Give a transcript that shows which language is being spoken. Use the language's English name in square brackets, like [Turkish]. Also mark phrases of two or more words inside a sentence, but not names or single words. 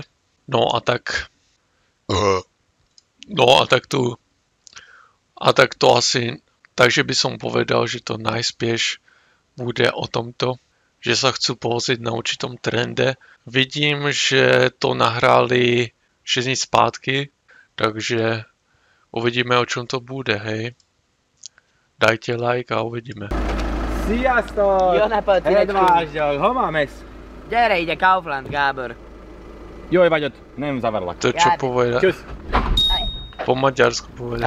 [Slovak] No a tak to asi, takže by som povedal, že to najspieš bude o tomto, že sa chcú pozrieť na určitom trende. Vidím, že to nahrali 6 dní zpátky, takže uvidíme, o čom to bude, hej. Dajte like a uvidíme. [Hungarian] Sziasztok! Jó napot, Edvárd, hol máme? Gyere ide, Kaufland, Gábor. Jól vagy ott, nem zavarlak. [Slovak] To čo povedať? Čus. Po maďarsku povedať.